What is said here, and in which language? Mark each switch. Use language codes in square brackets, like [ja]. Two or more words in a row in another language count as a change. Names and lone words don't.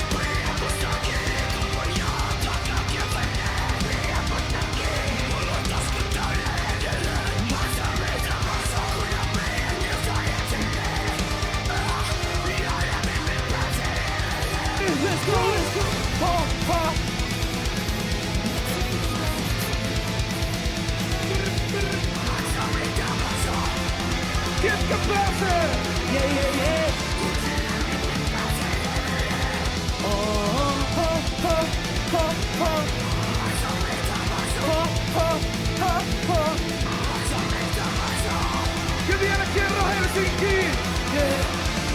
[fi] Pidä musta kiinni, kun mun jalat alkaa kävenee. Pidä musta kiinni, mulla on taskut täynnä edelleen. Maksa mitä maksaa, kun on meidän nyt saadet sinne. Ja lämmimmin pääsee edelleen. [en] Let's go, let's go! Ha, ha! [fi] Maksa mitä maksaa. Ketkä pääsee? Yeah! Oh, ha, ha, ha, ha! Maksa mitä maksaa. Ha, ha, ha, ha! Maksa mitä maksaa. Ja vielä kerran Helsinkiin! Yeah!